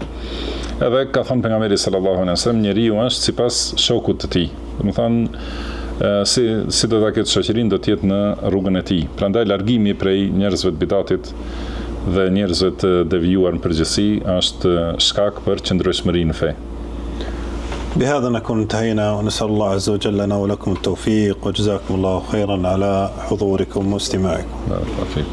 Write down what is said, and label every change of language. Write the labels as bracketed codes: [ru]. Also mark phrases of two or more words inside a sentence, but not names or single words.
[sq] Edhe ka thënë pejgamberi [ar] صلى الله عليه وسلم, [sq] njeriu është sipas shokut të tij. Domethënë si do ta ketë shoqërinë, do të jetë në rrugën e tij. Prandaj largimi prej njerëzve të bidatit dhe njerëzve të devijuar në përgjithësi është shkak për qëndrueshmëri në fe. [ar] بهذا نكون انتهينا ونسأل الله عز وجل لنا ولكم التوفيق وجزاكم الله خيرا على حضوركم واستماعكم.